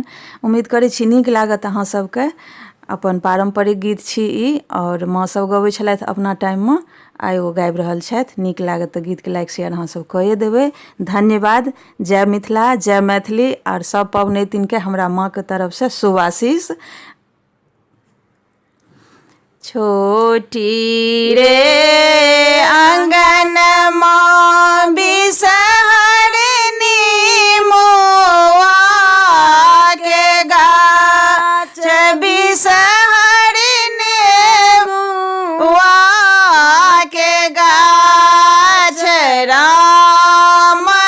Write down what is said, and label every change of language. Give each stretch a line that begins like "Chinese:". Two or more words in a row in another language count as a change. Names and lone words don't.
Maithili: उम्मीद करै छी नीक लागत अहाँ सबके। अपन पारम्परिक गीत छी ई, और माँ सब गबै छलथि अपना टाइममे, आइ ओ गाबि रहल छथि। नीक लागत तऽ गीतके
English: like share
Maithili: अहाँ सब कए देबै। धन्यवाद। जय मिथिला, जय मैथिली, और सब पबनैतिनके हमरा माँके तरफसँ शुभ आशीष। छोटी रे आंगनमा बिसहरनी मोआ के गाछ, बिसहरनी मोआ के गाछ, राम